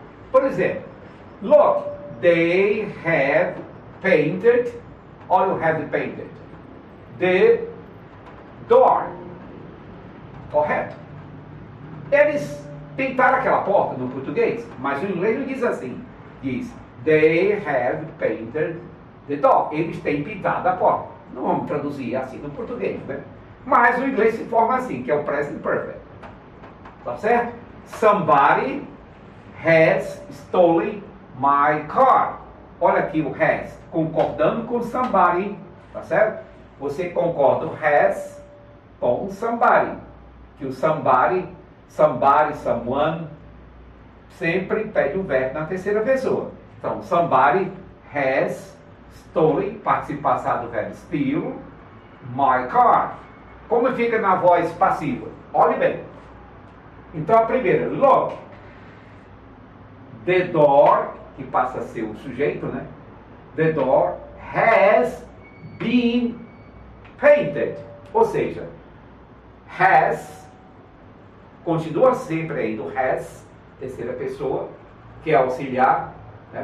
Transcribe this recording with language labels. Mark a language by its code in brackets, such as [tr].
[pt] Por exemplo, [en] look, they have painted, or you have painted, the door. [pt] Correto? Eles pintaram aquela porta no português, mas o inglês não diz assim. [en] Diz, they have painted the door. [pt] Eles têm pintado a porta. Não vamos traduzir assim no português, né? Mas o inglês se forma assim, que é o present perfect. Tá certo? [en] Somebody has stolen my car. [pt] Olha aqui o has, concordando com somebody, tá certo? Você concorda o has com somebody. Que o somebody, someone, sempre pede o verbo na terceira pessoa. [en] Então, somebody has stolen, [pt] participo passado do verbo [en] steal, my car. [pt] Como fica na voz passiva? Olhe bem. Então, a primeira, look. [en] The door, [pt] que passa a ser o sujeito, né? [en] The door has been painted. [pt] Ou seja, has, continua sempre aí do has, terceira pessoa, que é auxiliar, né?